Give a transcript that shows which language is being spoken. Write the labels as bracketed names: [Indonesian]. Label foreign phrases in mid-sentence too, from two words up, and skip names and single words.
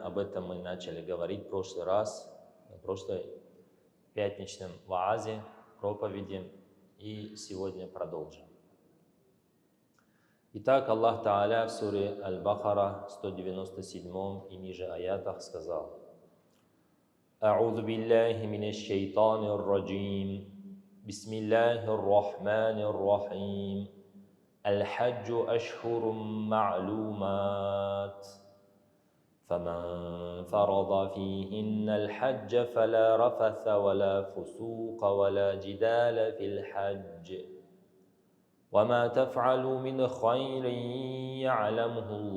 [Russian] Об этом мы начали говорить в прошлый раз, на прошлой пятничном ваазе, проповеди, и сегодня продолжим. Итак, [Arabic] الله تعالى [Russian] в суре Аль-Бахара, 197 и ниже аятах сказал: [Arabic] «أعوذ بالله من الشيطان الرجيم. بسم الله الرحمن الرحيم. الحج أشهر معلومات فمن فرض فيهن الحج فلا رفث ولا فسوق ولا جدال في الحج وما تفعلوا من خير يعلمه